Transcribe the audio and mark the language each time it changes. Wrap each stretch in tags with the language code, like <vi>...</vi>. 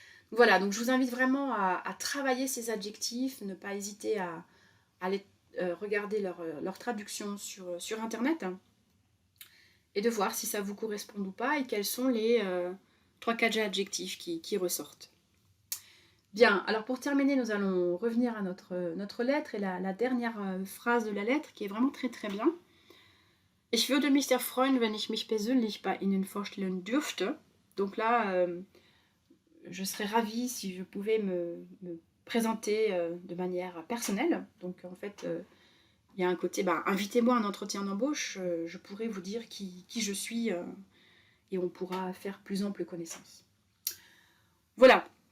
<fr>Voilà, donc je vous invite vraiment à travailler ces adjectifs, ne pas hésiter à aller regarder leur traduction sur Internet, hein, et de voir si ça vous correspond ou pas, et quels sont les 3-4 adjectifs qui ressortent. Bien, alors pour terminer, nous allons revenir à notre lettre, et la dernière phrase de la lettre, qui est vraiment très très bien.</fr> <de>Ich würde mich sehr freuen, wenn ich mich persönlich bei Ihnen vorstellen dürfte.</de> <fr>Donc là, je serais ravie si je pouvais me présenter de manière personnelle. Donc en fait, il y a un côté, invitez-moi à un entretien d'embauche, je pourrais vous dire qui je suis et on pourra faire plus ample connaissance. Voilà.</fr>